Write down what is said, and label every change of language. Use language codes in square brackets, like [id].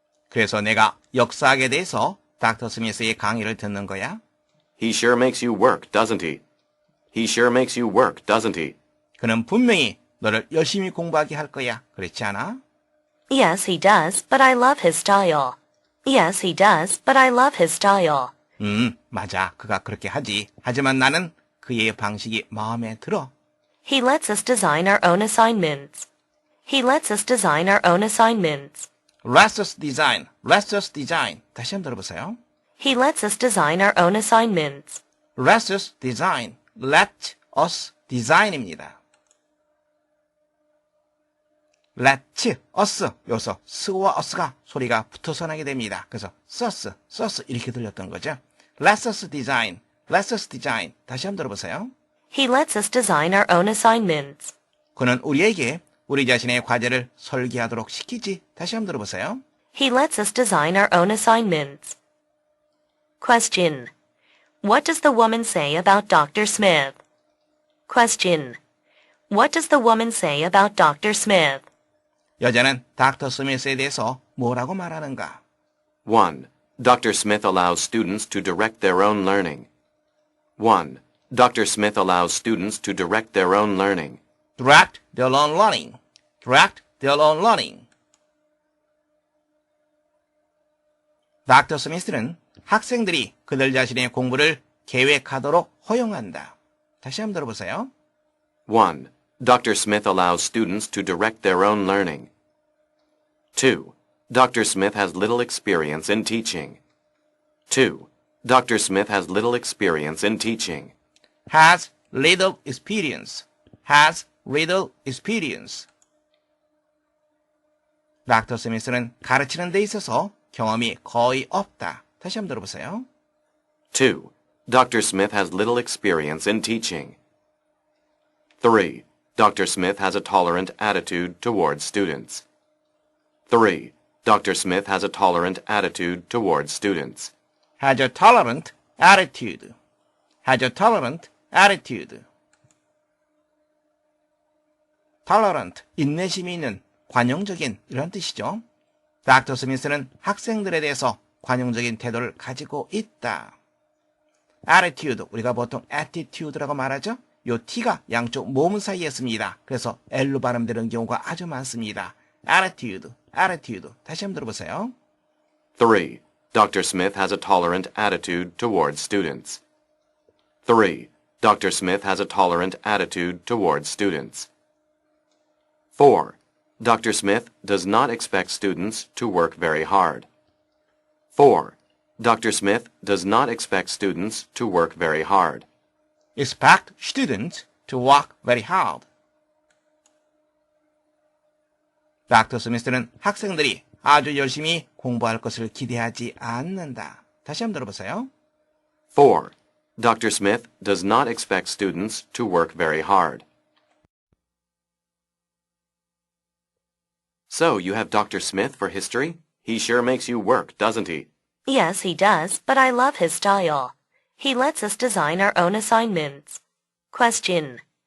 [ko] 그래서 내가 역사학에 대해서 닥터 스미스의 강의를 듣는 거야? [en] He sure makes you work, doesn't he? He sure makes you work, doesn't he? [ko] 그는 분명히 너를 열심히 공부하게 할 거야. 그렇지 않아? [en] Yes, he does, but I love his style. Yes, he does, but I love his style. [ko] 맞아. 그가 그렇게 하지. 하지만 나는 그의 방식이 마음에 들어. [en] He lets us design our own assignments. He lets us design our own assignments. Let's us design. Let's us design. [ko] 다시 한번 들어보세요. [en] He lets us design our own assignments. Let's us design. Let us design입니다. [ko] Let us 여기서 s와 us가 소리가 붙어서 나게 됩니다. 그래서 us 이렇게 들렸던 거죠. [en] Let's us design. Let's us design. [ko] 다시 한번 들어보세요. [en] He lets us design our own assignments. [ko] 그는 우리에게 우리 자신의 과제를 설계하도록 시키지. 다시 한번 들어보세요. [en] He lets us design our own assignments. Question. What does the woman say about Dr. Smith? Question. What does the woman say about Dr. Smith? [ko] 여자는 닥터 스미스에 대해서 뭐라고 말하는가? [en] 1. Dr. Smith allows students to direct their own learning. 1. Dr. Smith allows students to direct their own learning. Direct their own learning. Direct their own learning. [ko] 닥터 스미스는 학생들이 그들 자신의 공부를 계획하도록 허용한다. 다시 한번 들어보세요. [en] 1. Dr. Smith allows students to direct their own learning. 2. Dr. Smith has little experience in teaching. 2. Dr. Smith has little experience in teaching. Has little experience. Has little experience. [ko] 닥터 스미스는 가르치는 데 있어서 경험이 거의 없다. 다시 한번 들어보세요. [en] 2. Dr. Smith has little experience in teaching. 3. Dr. Smith has a tolerant attitude towards students. 3. Dr. Smith has a tolerant attitude towards students. Has a tolerant attitude. Has a tolerant attitude. [ko] tolerant, 인내심이 있는, 관용적인 이런 뜻이죠. 닥터 스미스는 학생들에 대해서 관용적인 태도를 가지고 있다. attitude, 우리가 보통 attitude라고 말하죠. 요 t가 양쪽 모음 사이에 씁니다. 그래서 L로 발음되는 경우가 아주 많습니다. attitude, attitude. 다시 한번 들어보세요. [en] 3. Dr. Smith has a tolerant attitude towards students. 3. Dr. Smith has a tolerant attitude towards students. 4. Dr. Smith does not expect students to work very hard. 4. Dr. Smith does not expect students to work very hard. expect students to work very hard. [ko] 닥터 스미스는 학생들이 아주 열심히 공부할 것을 기대하지 않는다. 다시 한번 들어보세요. [en] 4. Dr. Smith does not expect students to work very hard. So, you have Dr. Smith for history? He sure makes you work, doesn't he? Yes, he does, but I love his style. He lets us design our own assignments. Question.